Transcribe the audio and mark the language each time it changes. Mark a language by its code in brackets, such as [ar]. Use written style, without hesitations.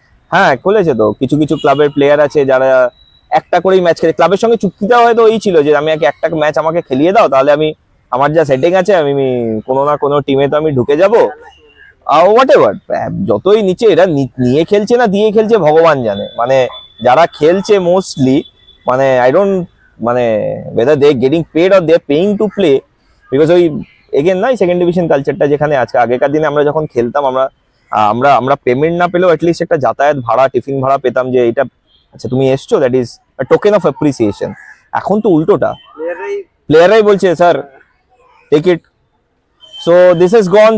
[bn] হ্যাঁ, খুলেছে তো কিছু কিছু ক্লাবের প্লেয়ার আছে যারা একটা করেই ম্যাচ খেলে। ক্লাবের সঙ্গে চুক্তিটা হয়তো ওই ছিল যে আমি একটা ম্যাচ আমাকে খেলিয়ে দাও, তাহলে আমি আমার যা সেটিং আছে আমি কোনো না কোনো টিমে তো আমি ঢুকে যাবো। হোয়াট এভার, যতই নিচে এরা নিয়ে খেলছে না দিয়ে খেলছে ভগবান জানে। মানে যারা খেলছে মোস্টলি, [en] মানে I don't, মানে whether they getting paid or they paying to play, because ওই [bn] এগেন না সেকেন্ড ডিভিশন কালচারটা যেখানে আজকে আগেকার দিনে আমরা যখন খেলতাম আমরা আমরা আমরা পেমেন্ট না পেলেও অ্যাটলিস্ট একটা যাতায়াত ভাড়া টিফিন ভাড়া পেতাম যে এটা আচ্ছা তুমি এসছো, [en] That is token of appreciation. [bn] এখন তো উল্টোটা, প্লেয়াররাই বলছে sir take it. [en] So this is gone.